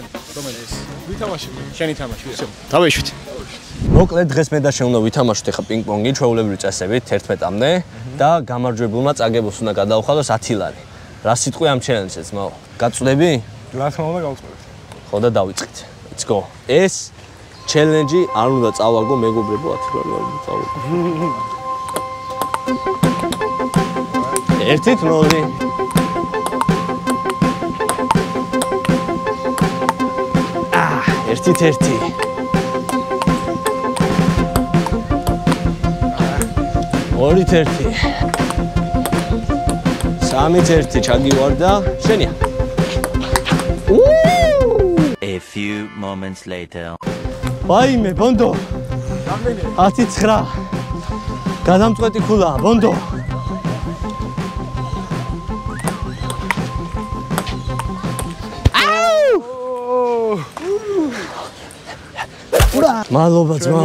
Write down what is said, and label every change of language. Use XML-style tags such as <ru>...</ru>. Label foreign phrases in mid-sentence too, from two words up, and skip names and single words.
<ka>რომელი ეს? ვითამაშები. შენი თამაში. всё. დავეშვით. მოკლედ დღეს მე და შენ უნდა ვითამაშოთ ახლა პინგ-პონგი ჩვეულებრივი წესებით 11-მდე და გამარჯვებულმა წაგებულს უნდა გადაუხადოს 10 ლარი. რა სიტყვი ამ ჩელენჯზე ძმაო? გაწვდები? რა თქმა უნდა გავწევთ. ხო და დავიწყეთ.</ka> <en>Let's go.</en> <ka>ეს ჩელენჯი არ უნდა წავაგო მეგობრებო 10 ლარი არ უნდა წავაგო. 1-0. ერთი. ორით ერთი. სამით ერთი ჩაგივარდა. შენია.</ka> <en>A few moments later.</en> <ka>ვაიმე, ბონდო. 10-9. გადამწყვეტი ქულა, ბონდო. მადლობა ძმაო.</ka>